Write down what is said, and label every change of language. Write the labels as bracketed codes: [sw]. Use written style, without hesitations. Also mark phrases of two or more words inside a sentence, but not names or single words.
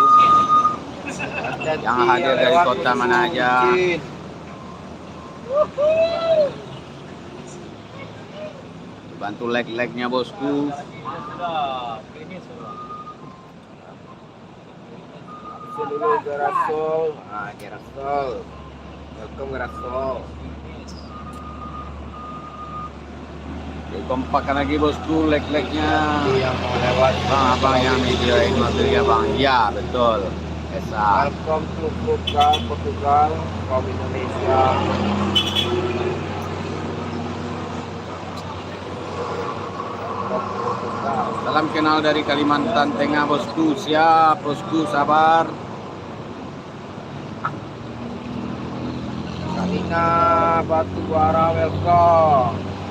[id] Yang hadir dari kota mana aja. Bantu like-nya bosku. Absen dulu Garasol. Garasol. Welcome Garasol. Dikompakkan lagi bosku, like-nya. Yang mau lewat Bang, abang yang videoin mobil ya bang. Ya betul. Esa. [en] Welcome to Portugal, from Indonesia. [id] Salam kenal dari Kalimantan Tengah bosku. Siap bosku, sabar. Salina Batubara, welcome.